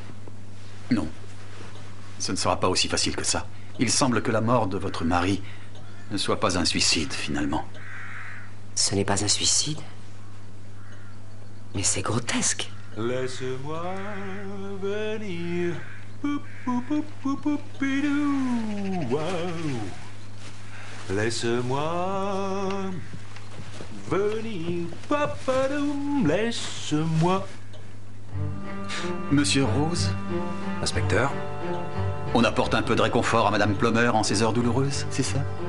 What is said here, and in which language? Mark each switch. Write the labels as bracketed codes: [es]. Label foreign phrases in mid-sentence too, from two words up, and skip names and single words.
[fr] Non. Ce ne sera pas aussi facile que ça. Il semble que la mort de votre mari ne soit pas un suicide, finalement. Ce n'est pas un suicide? Mais c'est grotesque. Laisse-moi venir. Pou, pou, pou, pou, pou, pidou. Wow. Laisse-moi venir. Papadoum. Laisse-moi. Monsieur Rose? Inspecteur? On apporte un peu de réconfort à Madame Plummer en ces heures douloureuses, c'est ça?